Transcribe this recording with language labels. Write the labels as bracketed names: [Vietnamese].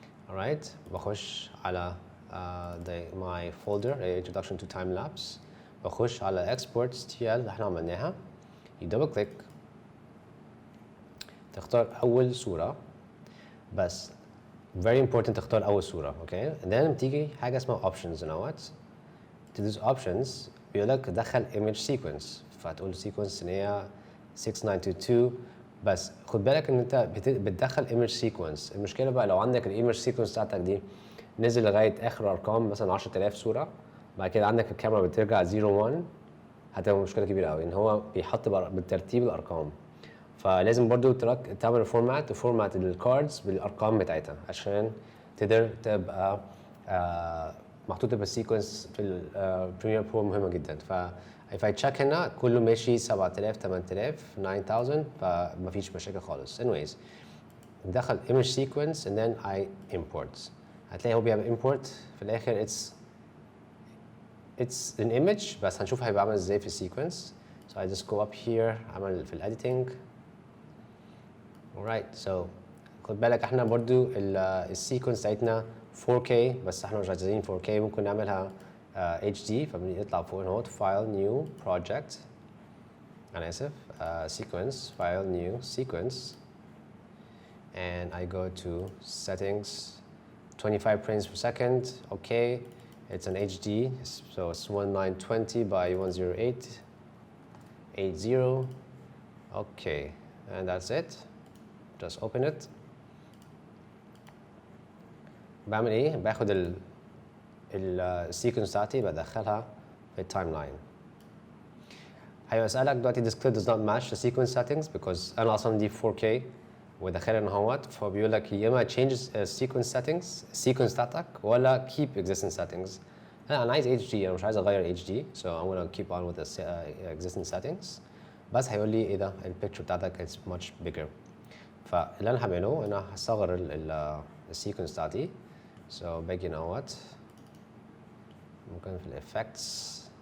[English] Alright, [Arabic] بخش على [English] my folder introduction to time lapse. [Arabic] بخش على exports TL اللي احنا عملناها. [English] You double click. [Arabic] تختار أول صورة. بس [English] very important [Arabic] تختار أول صورة. [English] Okay. And then [Arabic] بتيجي حاجة اسمها options نوت. [English] To these options [Arabic] بيقولك دخل [English] image sequence. [Arabic] فتقول sequence إن هي 6922. بس خد بالك إن أنت بتدخل image sequence. المشكلة بقى لو عندك image sequence بتاعتك دي نزل لغايه اخر ارقام مثلا 10,000 صوره، بعد كده عندك الكاميرا بترجع 01، هتبقى مشكله كبيره قوي ان هو بيحط بالترتيب الارقام. فلازم برضو تعمل فورمات الكاردز بالارقام بتاعتها عشان تقدر تبقى محطوطه بالسيكونس في البريمير برو. مهمه جدا. ف [English] if I check [Arabic] هنا كله ماشي 7000 8000 9000 فمفيش مشاكل خالص. [English] anyways [Arabic] ندخل [English] image sequence and then I import. [Arabic] هتلاقي هو بيعمل import في الاخر [English] it's an image [Arabic] بس هنشوف هيبقى عامل ازاي في السيكونس. [English] so I just go up here [Arabic] اعمل في [English] editing. alright, so [Arabic] خد بالك احنا برضو السيكونس بتاعتنا 4K بس احنا مش عايزين 4K، ممكن نعملها HD. فبنطلع فوق هنا [English] file new project، [Arabic] انا اسف [English] sequence file new sequence and I go to settings 25 frames per second. Okay, it's an HD, so it's 1920 by 10880. Okay, and that's it. just open it. [Arabic] بعمل ايه؟ باخد السيكونس بتاعتي بدخلها في التايم لاين. هيسألك دلوقتي [English] this clip does not match the sequence settings because [Arabic] أنا أصلا دي 4K وداخلها إن هوت، فبيقول لك يا إما [English] change sequence settings sequence [Arabic] بتاعتك ولا [English] keep existing settings. [Arabic] أنا عايز HD، أنا مش عايز أغير HD [English] so I'm gonna keep on with the existing settings. [Arabic] بس هيقول لي إيه ده البيكتشر بتاعتك [English] is much bigger. [Arabic] فاللي أنا هعمله إن أنا هصغر السيكونس بتاعتي so باجي إن هوت ممكن في الإفكتس.